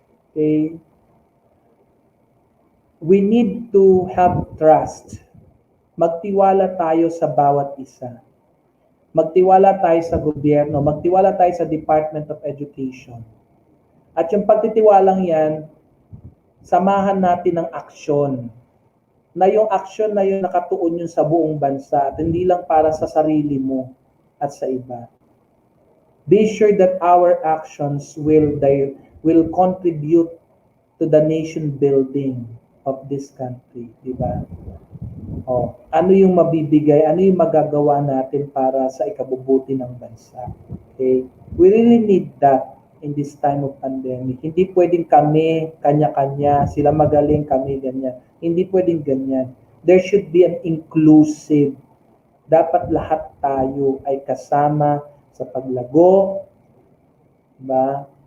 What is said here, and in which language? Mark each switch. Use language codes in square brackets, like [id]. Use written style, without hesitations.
[en] Okay, we need to have trust. [tl] Magtiwala tayo sa bawat isa. Magtiwala tayo sa gobyerno. Magtiwala tayo sa Department of Education. At yung pagtitiwalang yan, samahan natin ng aksyon. Na yung aksyon na yun nakatuon yun sa buong bansa at hindi lang para sa sarili mo at sa iba. [en] Be sure that our actions will contribute to the nation building of this country, [tl] di ba? Ano yung mabibigay, ano yung magagawa natin para sa ikabubuti ng bansa? [en] Okay? We really need that in this time of pandemic. [tl] Hindi pwedeng kami, kanya-kanya, sila magaling, kami ganyan. Hindi pwedeng ganyan. [en] There should be an inclusive. [tl] Dapat lahat tayo ay kasama sa paglago, ba?